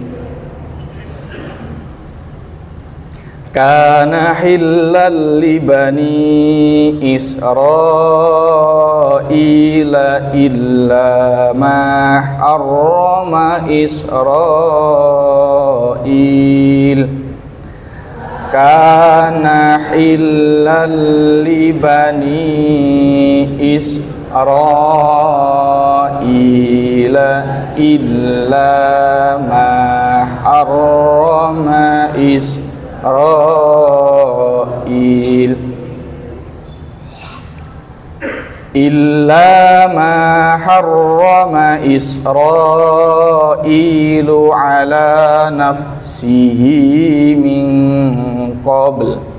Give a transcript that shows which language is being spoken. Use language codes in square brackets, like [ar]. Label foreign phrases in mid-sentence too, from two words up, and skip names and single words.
[ar] كان حلا لبني إسرائيل إلا ما حرم إسرائيل. كان حلا لبني إسرائيل إلا ما حرم إسرائيل إلا ما حرم إسرائيل على نفسه من قبل.